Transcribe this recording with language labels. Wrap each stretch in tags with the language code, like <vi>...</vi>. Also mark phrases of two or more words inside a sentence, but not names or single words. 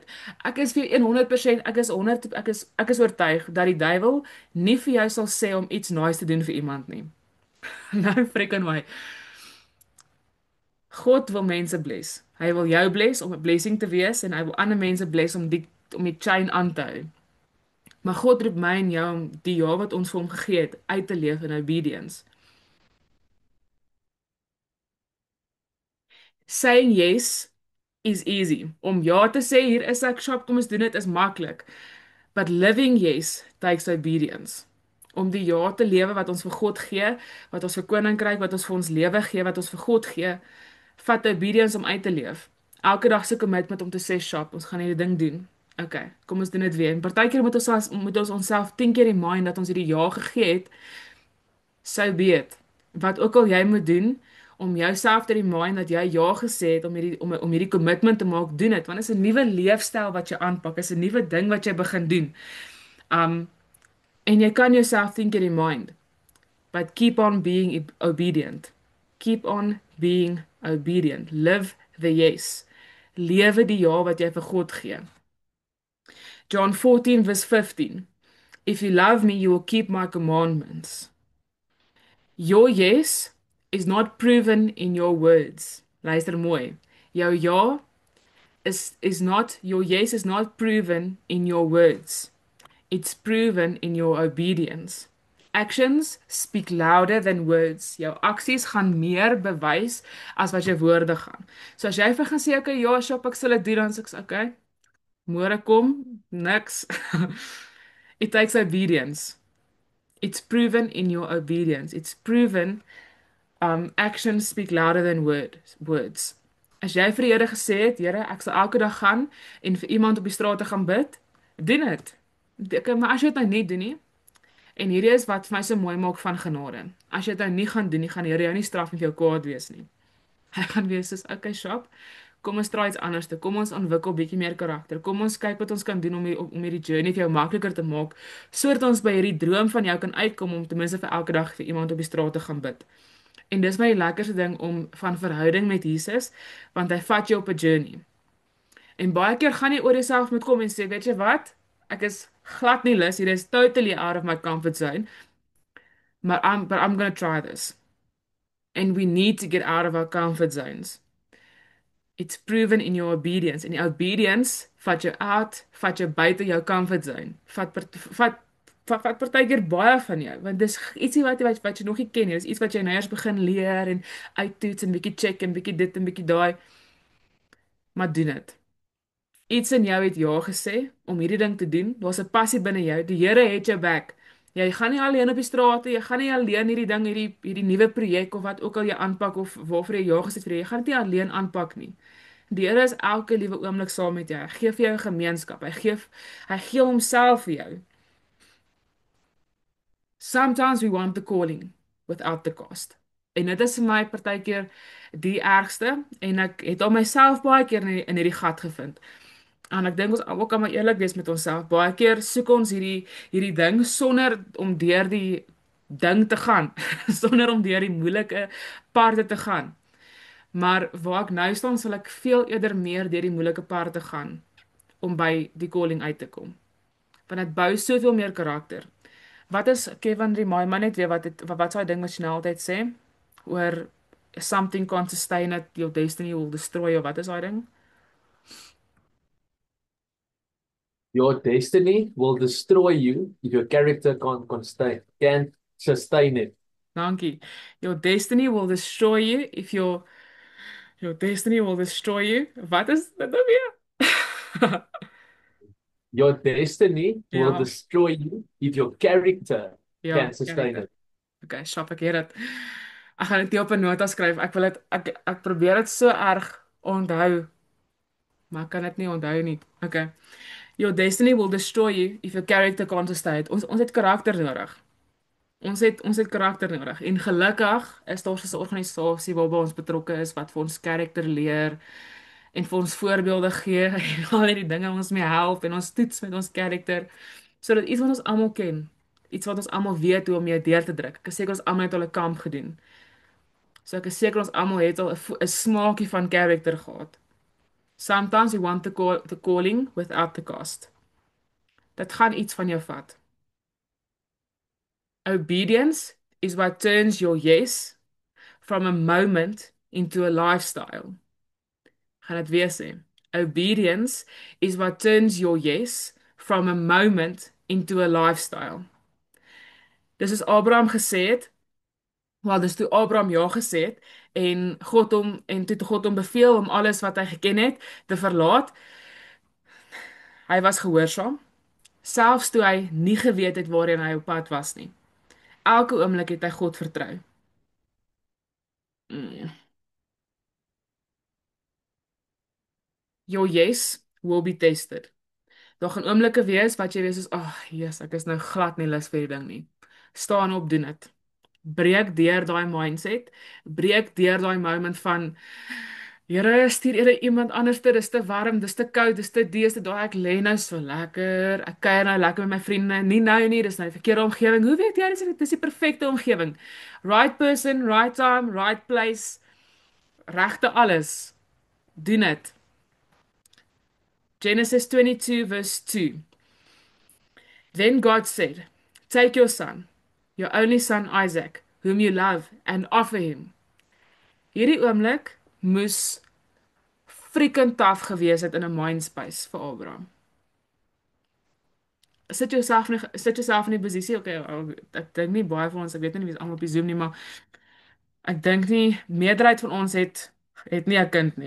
<af>Ek is vir 100%, ek is oortuig dat die duiwel nie vir jou sal sê om iets nice te doen vir iemand nie. Nou freaking my. God wil mense bless. Hy wil jou bless om 'n blessing te wees en hy wil ander mense bless om die chain aan te hou. Maar God roep my en jou om die ja wat ons vir hom gegee het uit te leef in obedience.</af> <en>Saying yes is easy.</en> <af>Om ja te sê, hier is ek, shop, kom ons doen dit, is maklik.</af> <en>But living yes takes obedience.</en> <af>Om die ja te lewe wat ons vir God gee, wat ons vir koninkryk, wat ons vir ons lewe gee, wat ons vir God gee, vat obedience om uit te leef. Elke dag se commitment om te sê, shop, ons gaan hierdie ding doen. Okay, kom ons doen dit weer. En partykeer moet ons onsself 10 keer remind dat ons hierdie ja gegee het,</af> <en>so be it.</en> <af>Wat ook al jy moet doen om jouself te remind dat jy ja gesê het om hierdie commitment te maak, doen dit. Want dit is 'n nuwe leefstyl wat jy aanpak, is 'n nuwe ding wat jy begin doen. Um en jy kan jouself think in remind,</af> <en>but keep on being obedient. Keep on being obedient. Live the yes.</en> <af>Lewe die ja wat jy vir God gee.</af> <en>John 14 verse 15. If you love me, you will keep my commandments. Your yes is not proven in your words.</en> <af>Luister mooi. Jou ja</af> <en>is not your yes is not proven in your words. It's proven in your obedience. Actions speak louder than words.</en> <af>Jou aksies gaan meer bewys as wat jou woorde gaan. So as jy vir gaan sê okay, ja, shop, ek sal dit doen, dan sê ek okay. Môre kom niks.</af> <en>It takes obedience. It's proven in your obedience. It's proven actions speak louder than words.</en> <af>As jy vir die Here gesê het, Here, ek sal elke dag gaan en vir iemand op die straat te gaan bid, doen dit. Okay, maar as jy dit nou nie doen nie, en hierdie is wat vir my so mooi maak van genade. As jy dit nou nie gaan doen nie, gaan die Here jou nie straf en vir jou kwaad wees nie. Hy gaan wees soos, okay, shop, kom ons try iets anders te. Kom ons ontwikkel bietjie meer karakter. Kom ons kyk wat ons kan doen om hierdie journey vir jou makliker te maak, sodat ons by hierdie droom van jou kan uitkom om ten minste vir elke dag vir iemand op die straat te gaan bid. En dis my lekkerste ding om van verhouding met Jesus, want hy vat jou op 'n journey. En baie keer gaan jy oor jouself moet kom en sê, weet jy wat? Ek is glad nie lus, hier is</af> <en>totally out of my comfort zone, but I'm gonna try this. And we need to get out of our comfort zones. It's proven in your obedience. En die obedience vat jou uit, vat jou buite jou comfort zone.</en> <af>Vat partykeer baie van jou, want dis ietsie wat jy nog nie ken nie. Dis iets wat jy nou eers begin leer en uittoets en bietjie check en bietjie dit en bietjie daai, maar doen dit. Iets in jou het ja gesê om hierdie ding te doen. Daar's 'n passie binne jou. Die Here het jou back. Jy gaan nie alleen op die strate, jy gaan nie alleen hierdie ding, hierdie nuwe projek of wat ook al jy aanpak of waarvoor jy ja gesê het vir jy gaan dit nie alleen aanpak nie. Die Here is elke liewe oomblik saam met jou. Hy gee vir jou 'n gemeenskap. Hy gee homself vir jou.</af> <en>Sometimes we want the calling without the cost.</en> <af>En dit is vir my partykeer die ergste en ek het al myself baie keer in hierdie gat gevind. En ek dink ons almal kan maar eerlik wees met onsself. Baie keer soek ons hierdie ding sonder om deur die ding te gaan, sonder om deur die moeilike parte te gaan. Maar waar ek nou staan, sal ek veel eerder meer deur die moeilike parte gaan om by die calling uit te kom. Want dit bou soveel meer karakter. Wat is Kevin remind my net weer wat sou hy ding wat jy nou altyd sê oor</af> <en>something can't sustain it, your destiny will destroy</en> <af>or wat is daai ding?</af> <en>Your destiny will destroy you if your character can't sustain it.</en> <af>Dankie.</af> <en>Your destiny will destroy you if your destiny will destroy you.</en> <af>Wat is dit nou weer?</af> <en>Your destiny will</en> <af>Ja,</af> <en>destroy you if your character</en> <af>ja,</af> <en>can sustain character. it.</en> <af>Okay, shop ek het dit. Ek gaan dit nie op 'n nota skryf. Ek wil dit ek probeer dit so erg onthou, maar ek kan dit nie onthou nie. Okay.</af> <en>Your destiny will destroy you if your character can't sustain it.</en> <af>Ons het karakter nodig. Ons het karakter nodig. En gelukkig is daar so 'n organisasie waarby ons betrokke is wat vir ons karakter leer en vir ons voorbeelde gee en al hierdie dinge ons mee help en ons toets met ons karakter sodat iets wat ons almal ken, iets wat ons almal weet hoe om mee deur te druk. Ek is seker ons almal het al 'n kamp gedoen. So ek is seker ons almal het al 'n smaakie van karakter gehad.</af> <en>Sometimes you want the calling without the cost.</en> <af>Dit gaan iets van jou vat.</af> <en>Obedience is what turns your yes from a moment into a lifestyle.</en> <af>Gaan dit weer sê.</af> <en>Obedience is what turns your yes from a moment into a lifestyle.</en> <af>Dis is Abraham gesê het, wel dis toe Abraham ja gesê het en toe God hom beveel om alles wat hy geken het te verlaat. Hy was gehoorsaam, selfs toe hy nie geweet het waarheen hy op pad was nie. Elke oomblik het hy God vertrou.</af> <en>Mm. Your yes will be tested.</en> <af>Daar gaan oomblikke wees wat jy wees soos, "Ag, Jesus, ek is nou glad nie lus vir die ding nie." Staan op, doen dit. breek deur daai mindset, breek deur daai moment van Here, stuur eerder iemand anders te, dis te warm, dis te koud, dis te dis te daai ek lê nou so lekker. Ek kuier nou lekker met my vriende. Nie nou nie, dis nou die verkeerde omgewing. Hoe weet jy dis die perfekte omgewing?</af> <en>Right person, right time, right place,</en> <af>regte alles. Doen dit. Genesis 22 verse 2.</af> <en>Then God said, take your son, your only son Isaac, whom you love, and offer him.</en> <af>Hierdie oomblik moes freaking taaf gewees het in 'n mindspace vir Abraham. Sit jouself in die posisie. Okay, ek dink nie baie van ons, ek weet nie wie is almal op die Zoom nie, maar ek dink nie meerderheid van ons het nie 'n kind nie.</af>